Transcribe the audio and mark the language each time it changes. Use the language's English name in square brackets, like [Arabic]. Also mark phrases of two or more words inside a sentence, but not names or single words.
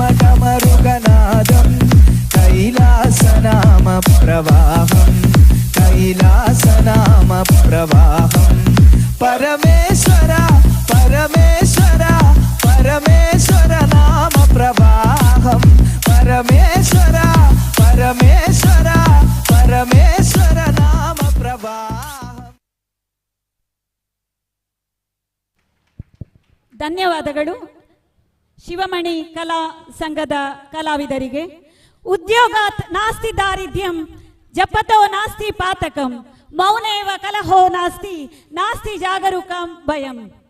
[Malayalam] ഡമരുഗനാദം, കൈലാസനാമ പ്രവാഹം കൈലാസനാമ പ്രവാഹം, പരമേശ്വര പരമേശ്വര പരമേശ്വര നാമ പ്രവാഹം, പരമേശ്വര പരമേശ്വര പരമേശ്വര നാമ പ്രവാഹം. [Kannada] ಧನ್ಯವಾದಗಳು ಶಿವಮಣಿ ಕಲಾ ಸಂಘದ ಕಲಾವಿದರಿಗೆ. [Sanskrit] उद्योगात् नास्ति दारिद्र्यं जपतो नास्ति पातकं मौनेव कलहो नास्ति नास्ति जागरूकं भयं.